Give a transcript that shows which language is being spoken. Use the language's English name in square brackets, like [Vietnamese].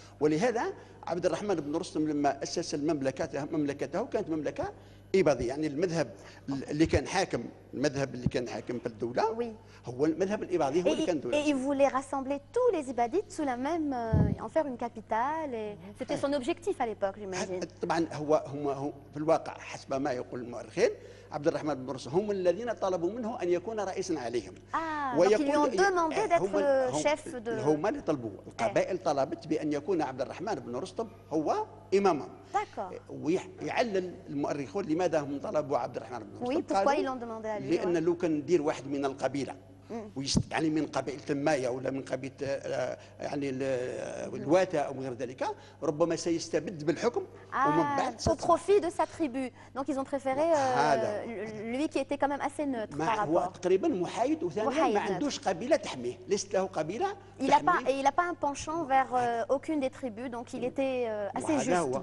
[Arabic] ولهذا عبد الرحمن بن رستم لما أسس مملكته كانت مملكة إباضي، يعني المذهب اللي كان حاكم، المذهب اللي كان حاكم في الدولة هو المذهب الإباضي، هو اللي كان دولة. [French] Et il voulait rassembler tous les Ibadites sous la même, en faire une capitale. C'était son objectif à l'époque, j'imagine. [Arabic] طبعا هو في الواقع حسب ما يقول المؤرخين عبد الرحمن بن رستم هم الذين طلبوا منه أن يكون رئيسا عليهم. [French] donc ils lui ont demandé d'être chef de. [Arabic] هم اللي طلبوا، القبائل طلبت بأن يكون عبد الرحمن بن رستم هو إمامهم. ويعلل المؤرخون لماذا هم طلبوا عبد الرحمن بن رستم. [French] pourquoi ils l'ont demandé à lui. [Arabic] لأن لو كان ندير واحد من القبيلة يعني من قبيلة المايا ولا من قبيلة يعني الواتا أو غير ذلك ربما سيستبد بالحكم ومن بعد [French] au profit de sa tribu. Donc ils ont préféré lui qui était quand même assez neutre par rapport. [Arabic] هو تقريبا محايد، وثانيا ما عندوش قبيلة تحميه، ليست له قبيلة تحميه. [French] Il n'a pas un penchant vers aucune des tribus, donc il était assez juste.